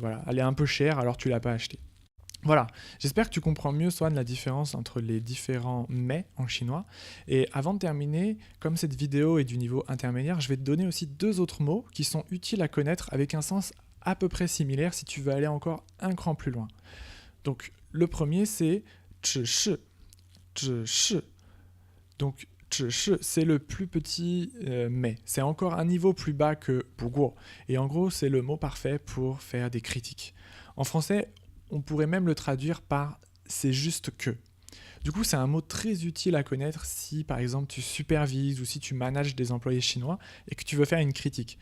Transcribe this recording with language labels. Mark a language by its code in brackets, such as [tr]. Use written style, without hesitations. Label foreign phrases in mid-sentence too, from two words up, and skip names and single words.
[fr] Voilà, elle est un peu chère, alors tu l'as pas achetée. Voilà, j'espère que tu comprends mieux, Swan, la différence entre les différents mais en chinois. Et avant de terminer, comme cette vidéo est du niveau intermédiaire, je vais te donner aussi deux autres mots qui sont utiles à connaître avec un sens à peu près similaire si tu veux aller encore un cran plus loin. Donc, le premier, c'est [zh] 只是, 只是. [fr] Donc, 只是, c'est le plus petit mais. C'est encore un niveau plus bas que 不过. Et en gros, c'est le mot parfait pour faire des critiques. En français, on pourrait même le traduire par c'est juste que. Du coup, c'est un mot très utile à connaître si, par exemple, tu supervises ou si tu manages des employés chinois et que tu veux faire une critique.